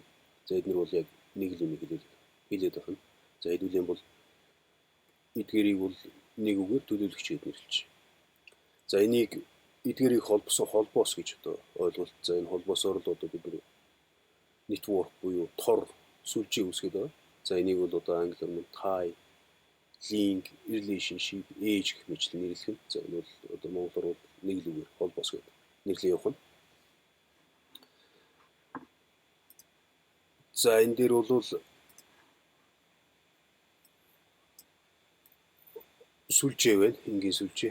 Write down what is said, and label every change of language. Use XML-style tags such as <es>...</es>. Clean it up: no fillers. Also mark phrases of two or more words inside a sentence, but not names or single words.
<mn>За эдгээр бол яг нэг л юм хэлээд байна. За хэдүүлээ бол эдгээрийг бол нэг үгээр төлөөлөгч гэж нэрлэж. За энийг эдгээрийг холбосон холбоос гэж одоо ойлголт. За энэ холбоосоор л одоо бид network буюу тор сүлжээ үүсгэж байгаа. За энийг бол одоо англиар нь</mn> <en>tie, link, relationship, age</en> <mn>гэх мэтлэн нэрлэх нь. За энэ бол одоо монголоор бол нэг л үгээр холбоос гэдэг нэрлээ явах нь. За энэ дээр бол сүлжээ байна, энгийн сүлжээ.</mn>